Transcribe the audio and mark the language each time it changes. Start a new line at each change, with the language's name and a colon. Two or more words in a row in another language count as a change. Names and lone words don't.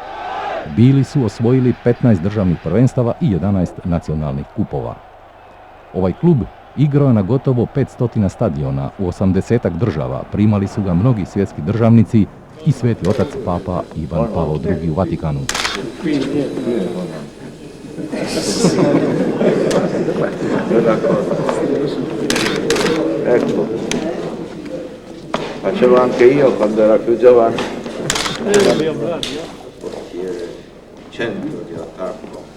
Croatian: Bili su osvojili 15 državnih prvenstava i 11 nacionalnih kupova. Ovaj klub igrao je na gotovo 500 stadiona u 80 država, primali su ga mnogi svjetski državnici i Sveti otac Papa Ivan Pavao II u Vatikanu.
Italian: Ecco, facevo anche io quando era più giovane. Centro di attacco.